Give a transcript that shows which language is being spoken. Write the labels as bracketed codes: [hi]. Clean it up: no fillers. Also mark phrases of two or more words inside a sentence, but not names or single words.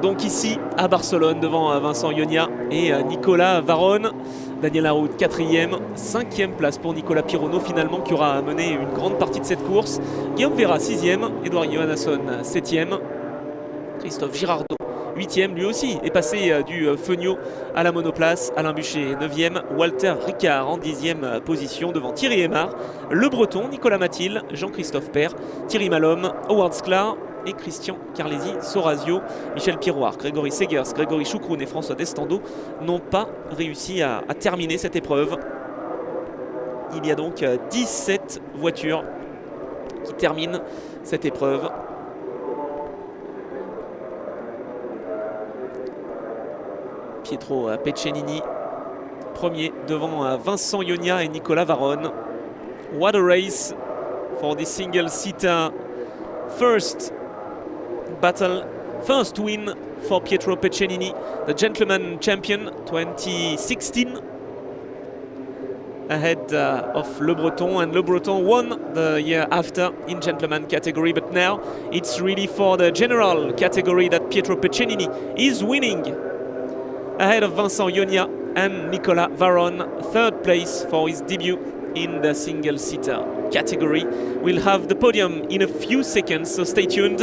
[fr] donc ici à Barcelone devant Vincent Ionia et Nicolas Varrone. Daniel Arroud 4e, 5e place pour Nicolas Pirono finalement, qui aura mené une grande partie de cette course. Guillaume Vera 6e, Edouard Johannesson 7e, Christophe Girardot 8e, lui aussi est passé du Feugnot à la monoplace. Alain Buchet 9e, Walter Ricard en 10e position devant Thierry Aymar, Le Breton, Nicolas Mathilde, Jean-Christophe Père, Thierry Malhomme, Howard Sklar et Christian Carlesi Sorazio. Michel Piroir, Grégory Segers, Grégory Choucroune et François Destando n'ont pas réussi à terminer cette épreuve. Il y a donc 17 voitures qui terminent cette épreuve. Pietro Peccenini, premier devant Vincent Ionia et Nicolas Varrone. [en] What a race for the single-seater first battle, first win for Pietro Peccenini, the gentleman champion 2016, ahead of Le Breton, and Le Breton won the year after in gentleman category, but now it's really for the general category that Pietro Peccenini is winning ahead of Vincent Ionia and Nicolas Varrone, third place for his debut in the single-seater category. We'll have the podium in a few seconds, so stay tuned.